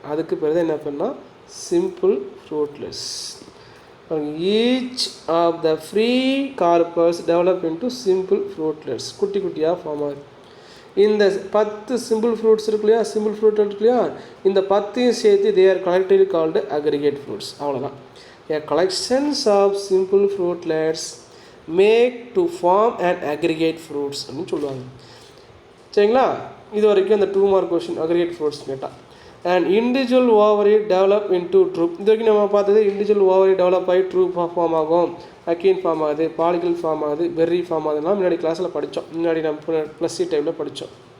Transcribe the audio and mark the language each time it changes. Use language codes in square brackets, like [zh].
[ta] அதுக்கு பேர் தான் என்ன பண்ணால் [en] Simple fruitlets. Each of the free carpels develop into simple fruitlets. [ta] குட்டி குட்டியாக ஃபார்ம் ஆகுது. இந்த 10 சிம்பிள் ஃப்ரூட்ஸ் இருக்கு இல்லையா, சிம்பிள் ஃப்ரூட் இருக்கு இல்லையா, இந்த 10ஐயும் சேர்த்து [en] They are collectively called aggregate fruits. [ta] அவ்வளோதான். [en] A collections of simple fruitlets make to form an aggregate fruits [ta] அப்படின்னு சொல்லுவாங்க. சரிங்களா, இது வரைக்கும் அந்த 2 மார்க் கொஸ்டின் அக்ரிகேட் ஃப்ரூட்ஸ் கேட்டால். [en] And individual ovary develop into drupe. [ta] இது வரைக்கும் நம்ம பார்த்தது இண்டிவிஜுவல் ஓவரி டெவலப் ஆகி ட்ரூப்பாக ஃபார்ம் ஆகும், அக்கீன் ஃபார்ம் ஆகுது, பாலிகல் ஃபார்ம் ஆகுது, பெர்ரி ஃபார்ம் ஆகுதுன்னா முன்னாடி கிளாஸில் படித்தோம், முன்னாடி நம்ம +C டைமில் படித்தோம்.